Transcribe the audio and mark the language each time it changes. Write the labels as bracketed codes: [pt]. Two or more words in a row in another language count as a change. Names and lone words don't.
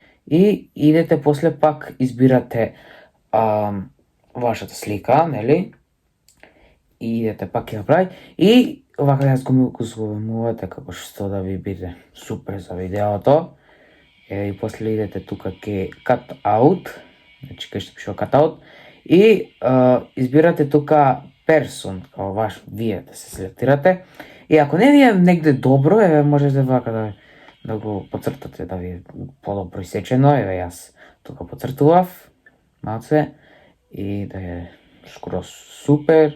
[mk] И идете после пак избирате вашата слика, нели? И идете пак ја прави. И овака јас го зголемувате како што да ви биде супер за видеото. И после идете тука ке [en] cut out, [mk] значи кај што пишува [en] cut out. [mk] И избирате тука person, као ваш, вие да се селектирате. И ако не ви е негде добро, еве можете вака да го поцртате, да ви е подобро исечено. Еве јас тука поцртував малце и да е скоро супер.